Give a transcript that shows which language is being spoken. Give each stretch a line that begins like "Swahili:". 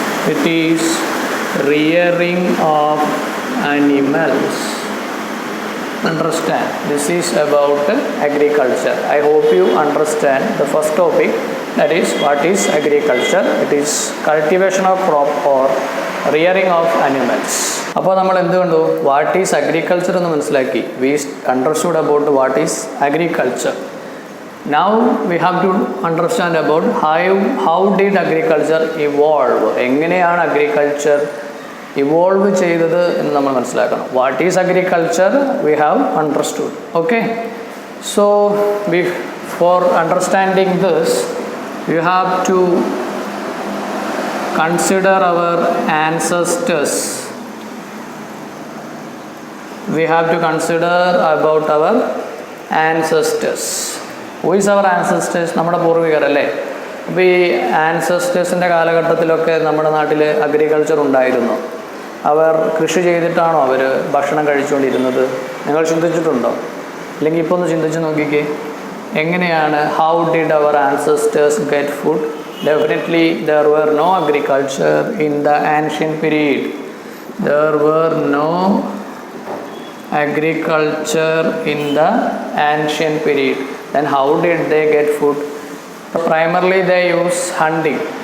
English: It is rearing of animals. Understand? This is about agriculture. I hope you understand the first topic, that is what is agriculture. It is cultivation of crop or rearing of animals.
Malayalam: അപ്പോൾ നമ്മൾ എന്ത് കണ്ടു, what is agriculture എന്ന് മനസ്സിലാക്കി.
English: We understood about what is agriculture. Now we have to understand about how did agriculture evolve.
Malayalam: എങ്ങനെയാണ് agriculture evolve ചെയ്തത് എന്ന് നമ്മൾ മനസ്സിലാക്കണം.
English: What is agriculture we have understood. Okay, so for understanding this you have to consider our ancestors. We have to consider about our ancestors. Who is our ancestors?
Malayalam: നമ്മുടെ പൂർവികർ അല്ലേ. അപ്പോൾ ഈ ആൻസസ്റ്റേഴ്സിൻ്റെ കാലഘട്ടത്തിലൊക്കെ നമ്മുടെ നാട്ടിൽ അഗ്രികൾച്ചർ ഉണ്ടായിരുന്നു. അവർ കൃഷി ചെയ്തിട്ടാണോ അവർ ഭക്ഷണം കഴിച്ചുകൊണ്ടിരുന്നത്? നിങ്ങൾ ചിന്തിച്ചിട്ടുണ്ടോ? അല്ലെങ്കിൽ ഇപ്പോൾ ഒന്ന് ചിന്തിച്ച് നോക്കിക്കേ, എങ്ങനെയാണ്
English: How did our ancestors get food? Definitely there were no agriculture in the ancient period. There were no agriculture in the ancient period. Then how did they get food? Primarily they use hunting.